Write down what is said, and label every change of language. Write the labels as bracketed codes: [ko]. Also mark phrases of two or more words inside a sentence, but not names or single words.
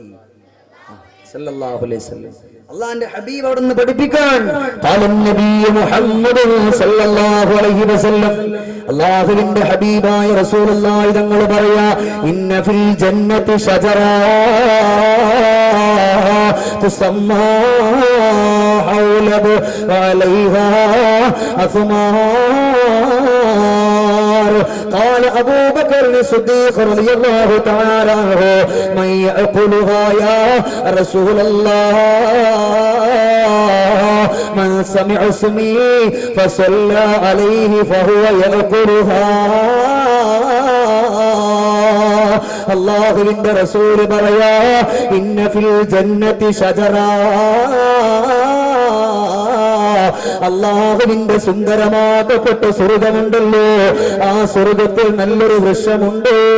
[ar] صلى الله عليه وسلم [ml] അല്ലാഹുവിന്റെ ഹബീബ് അവിടുന്ന് പഠിപ്പിക്കാൻ നബി മുഹമ്മദ് [ar] صلى الله عليه وسلم [ml] അല്ലാഹുവിന്റെ ഹബീബായ റസൂലുള്ളാഹി തങ്ങൾ പറയാ, [ar] إن في الجنة شجرة تسمى حولب وعليها أثمار. قال أبو بكر الصديق رضي الله تعالى عنه من يأكلها يا رسول الله؟ من سمع اسمي فصلى عليه فهو يأكلها. [ml] അല്ലാഹുവിന്റെ റസൂൽ പറയാ, [ar] إن في الجنة شجرة, [ml] അല്ലാഹുവിന്റെ സുന്ദരമാക്കപ്പെട്ട സ്വർഗമുണ്ടല്ലോ, ആ സ്വർഗത്തിൽ നല്ലൊരു വൃക്ഷമുണ്ട്.